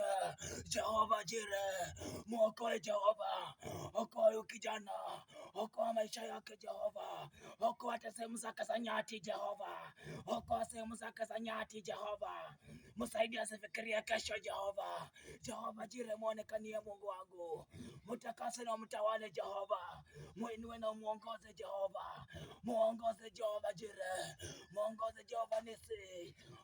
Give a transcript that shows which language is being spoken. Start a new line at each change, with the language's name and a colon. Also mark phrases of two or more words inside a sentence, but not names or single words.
Swahili: Jehova Jire, mwokoe Jehova, okoa kijana, okoa maisha yake Jehova, okoa hata sehemu zake za nyati Jehova, okoa sehemu zake za nyati Jehova, msaidia asifikirie kesho Jehova. Jehova Jire, muonekanie Mungu wangu, mtakase na mtawale Jehova, muinue na muongoze Jehova, muongoze Jehova Jire, muongoze Jehova Nisi,